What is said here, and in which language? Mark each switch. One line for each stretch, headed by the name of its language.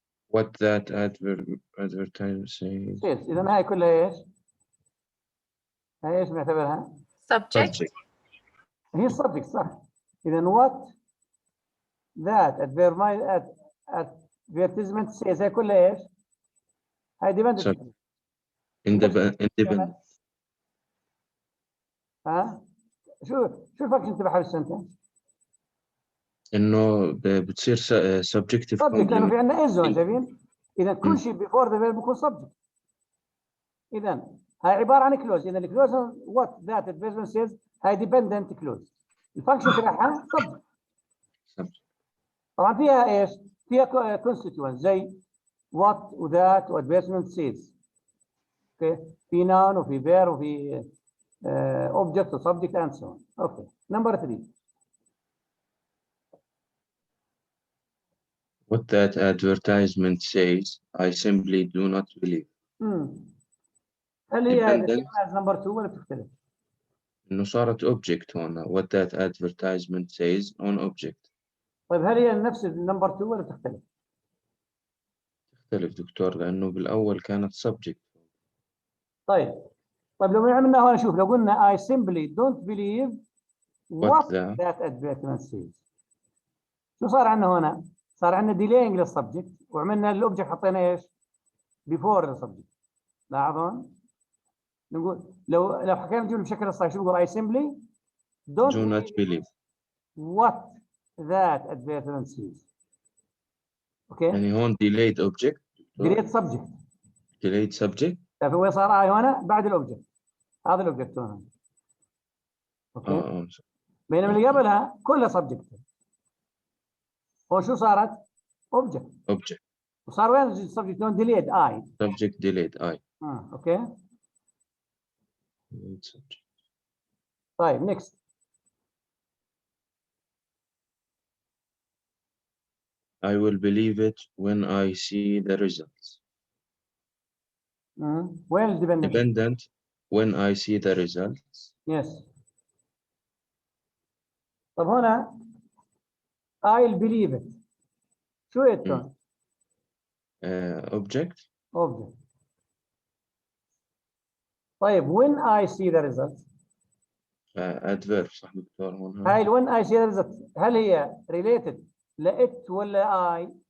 English: What that advertisement says.
Arabic: إذا هاي كلها ايش؟ هاي ايش بنعتبرها؟
English: subject.
Arabic: هي subject صح. إذا
English: what that advertisement says
Arabic: هاي كلها ايش؟ هاي dependent.
English: independent.
Arabic: ها؟ شو الفاكشن تبعها بالسنتنس؟ انه بتصير subjective subject لانه في
English: complement.
Arabic: عندنا is هون شايفين؟ اذا كل شيء
English: before the verb
Arabic: بيكون subject. اذا هاي عباره عن clause. اذا الكلوز
English: what that advertisement says هاي dependent clause.
Arabic: الفانكشن تبعها subject. طبعا فيها ايش؟ فيها constituent زي what و that و advertisement says. اوكي؟ في noun وفي verb وفي object و subject and so on.
English: Okay. number 3. What that advertisement says, I simply do not believe.
Arabic: هل هي number 2 ولا بتختلف؟ إنه صارت object هون.
English: What that advertisement says on object.
Arabic: طيب هل هي نفس number 2 ولا بتختلف؟ تختلف دكتور لأنه بالأول كانت subject. طيب لو عملنا هون شوف لو قلنا
English: I simply don't believe what that advertisement says.
Arabic: شو صار عندنا هنا؟ صار عندنا delaying للسبجكت وعملنا الاوبجكت حطينا ايش؟ before السبجكت. لاحظون؟ نقول لو حكينا الجمله بشكل صحيح شو بقول
English: I simply do not believe what that advertisement says.
Arabic: اوكي؟ يعني هون delayed object.
English: delayed subject. delayed subject.
Arabic: شايف وين صار I هنا بعد الاوبجكت. هذا الاوبجكت هنا. اوكي؟ بينما اللي قبلها كلها سبجكت. هو شو صارت؟ object. وصار وين السبجكت هون delayed I.
English: subject delayed I.
Arabic: اوكي.
English: طيب next. I will believe it when I see the results.
Arabic: وين
English: dependent when I see the results. yes. طب هنا I'll believe it.
Arabic: شو يتون؟
English: object. طيب when I see the results.
Arabic: adverb صح دكتور هون. هاي when I see the results هل هي related ل it ولا I؟